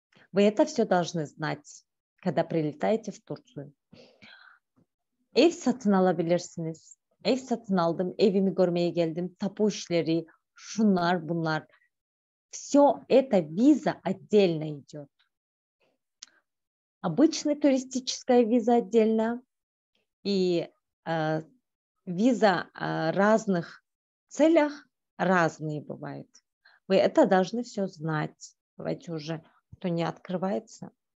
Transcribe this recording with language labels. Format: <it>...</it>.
<ru>Вы это все должны знать, когда прилетаете в Турцию.</ru> <tr>Ev satın alabilirsiniz. Ev satın aldım, evimi görmeye geldim, tapu işleri, şunlar bunlar.</tr> <ru>Все это виза отдельно идет. Обычная туристическая виза отдельно и виза разных целях разные бывают. Вы это должны все знать. Давайте уже, кто не открывается.</ru>